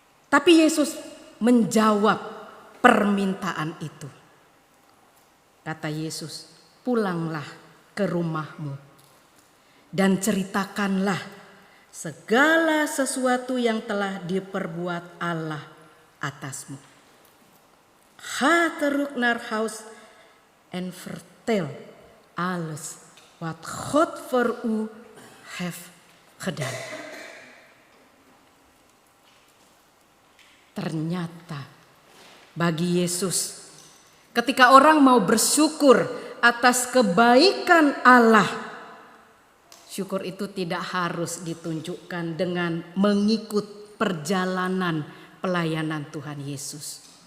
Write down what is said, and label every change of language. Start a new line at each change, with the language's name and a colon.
Indonesian: Tapi Yesus menjawab permintaan itu. Kata Yesus, pulanglah ke rumahmu dan ceritakanlah segala sesuatu yang telah diperbuat Allah atasmu.
Dutch: Ga terug naar huis en vertel alles wat God voor u heeft gedaan.
Indonesian: Ternyata bagi Yesus, ketika orang mau bersyukur atas kebaikan Allah, syukur itu tidak harus ditunjukkan dengan mengikut perjalanan pelayanan Tuhan Yesus.